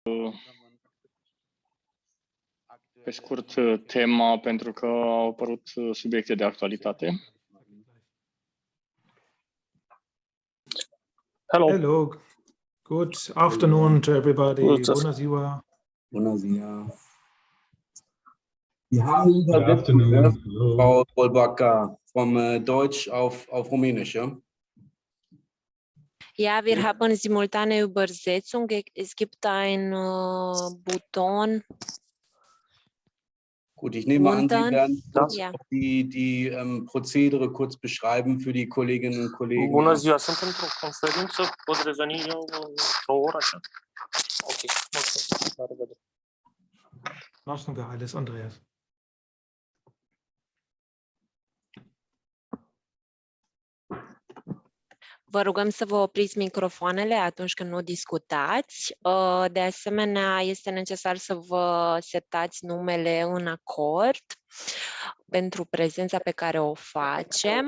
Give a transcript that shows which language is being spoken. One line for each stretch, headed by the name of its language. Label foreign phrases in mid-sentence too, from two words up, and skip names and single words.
Romanian: pe scurt tema, pentru că au apărut subiecte de actualitate.
English: Hello. Good afternoon to everybody.
Romanian: Bună ziua. Bună ziua.
German: Wir haben
English: Good afternoon.
German: Frau Bolbacker, from Deutsch auf Rumänisch, ja? Ja, wir haben simultane Übersetzung. Es gibt ein Button. Gut, ich nehme an, Sie werden kurz ja. die Prozedere kurz beschreiben für die Kolleginnen und Kollegen.
Romanian: Bună ziua, sunt într-o conferință, pot reveni eu într-o oră așa? Ok, mulțumesc, la revedere.
German: Lassen wir alles, Andreas.
Romanian: Vă rugăm să vă opriți microfoanele atunci când nu discutați. De asemenea, este necesar să vă setați numele în acord pentru prezența pe care o facem.